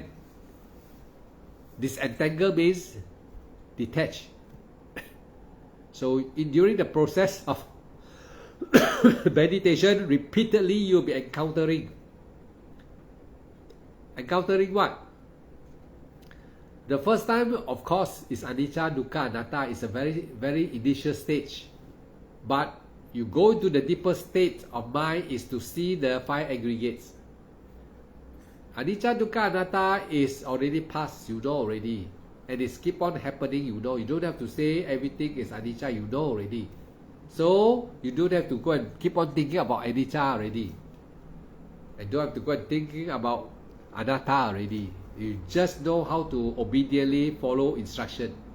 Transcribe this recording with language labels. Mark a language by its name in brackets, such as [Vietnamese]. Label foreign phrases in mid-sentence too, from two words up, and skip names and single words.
[English] Disentangle means detach. So during the process of meditation, repeatedly you'll be encountering what? The first time, of course, is [Pali] anicca, dukkha, anatta. [English] It's a very, very initial stage. But you go into the deeper state of mind is to see the 5 aggregates. [Pali] Anicca, dukkha, anatta [English] is already past, you know already. And it's keep on happening, you know. You don't have to say everything is anicca, you know already. So, you don't have to go and keep on thinking about anicca already. And don't have to go and thinking about anatta already. You just know how to obediently follow instruction.